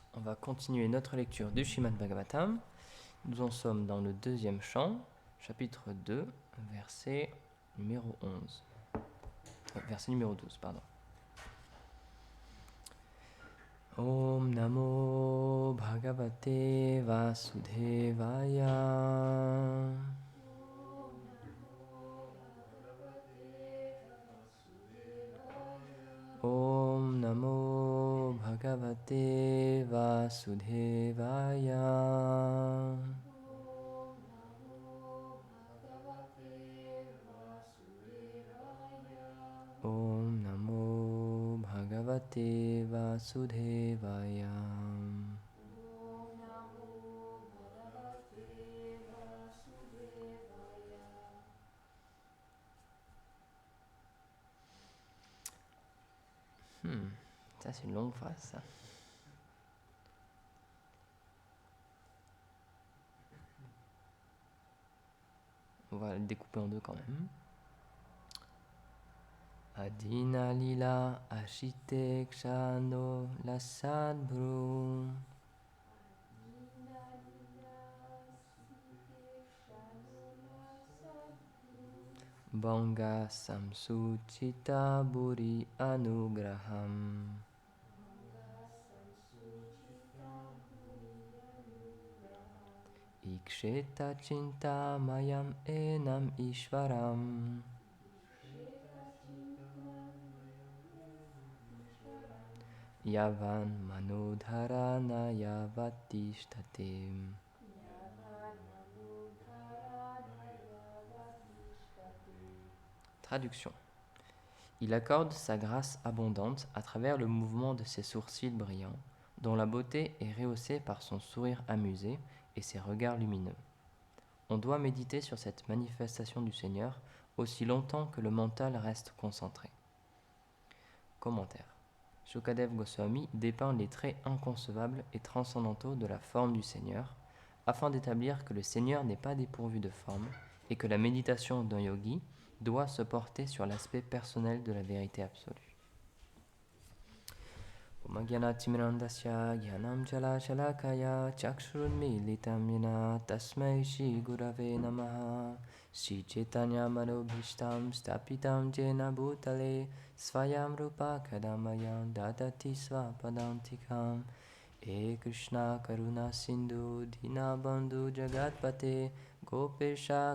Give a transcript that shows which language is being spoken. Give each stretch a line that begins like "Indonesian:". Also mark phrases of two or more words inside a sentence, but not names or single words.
French: On va continuer notre lecture du Srimad Bhagavatam. Nous en sommes dans le deuxième chant, chapitre 2, verset numéro 11. Verset numéro 12, pardon.
Sanskrit: Om Namo Bhagavate Vasudevaya. Om Namo Bhagavate Vasudevaya. Om Namo Bhagavate Vasudevaya.
French: Ça c'est une longue phrase ça. On va le découper en deux quand même.
Sanskrit: Adina lila ashite kshano lasadbru. Banga samsuchita buri anugraham. Iksheta chinta mayam enam ishvaram. Yavan manudharana yavatishtate.
French: Traduction. Il accorde sa grâce abondante à travers le mouvement de ses sourcils brillants, dont la beauté est rehaussée par son sourire amusé et ses regards lumineux. On doit méditer sur cette manifestation du Seigneur aussi longtemps que le mental reste concentré. Commentaire. Shukadev Goswami dépeint les traits inconcevables et transcendantaux de la forme du Seigneur, afin d'établir que le Seigneur n'est pas dépourvu de forme et que la méditation d'un yogi doit se porter sur l'aspect personnel de la vérité absolue.
Sanskrit: Om Gyanatimirandasya Gyanam Chala Shalakaya Chakshurunmilitam Yena Tasmai Shri Gurave Namaha Shri Chaitanya Manobhishtam Stapitam Jena Bhutale Svayam Rupa Kadamayam Dadati Svapadantikam E Krishna Karuna Sindhu Dina Bandhu Jagatpate Gopesha